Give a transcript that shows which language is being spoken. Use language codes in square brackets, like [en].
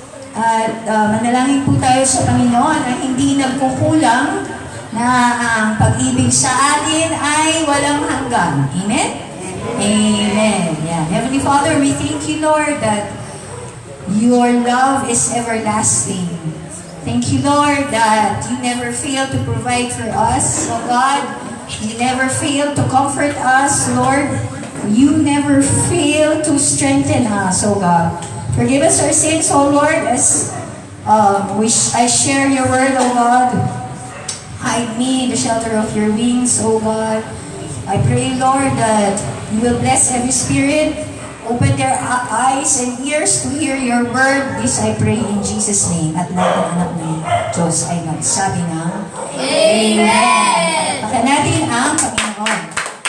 [tl] At manalangin po tayo sa Panginoon na hindi nagkukulang na ang pag-ibig sa atin ay walang hanggan. Amen? Amen. Yeah. [en] Heavenly Father, we thank you, Lord, that your love is everlasting. Thank you, Lord, that you never fail to provide for us, oh God. You never fail to comfort us, Lord. You never fail to strengthen us, oh God. Forgive us our sins, oh Lord, as I share your word, oh God. Hide me in the shelter of your wings, oh God. I pray, Lord, that you will bless every spirit. Open their eyes and ears to hear your word. This I pray in Jesus' name. [tl] At lahat ng anak ng Diyos ay nagsabi ng Amen. Pagka natin ang Panginoon.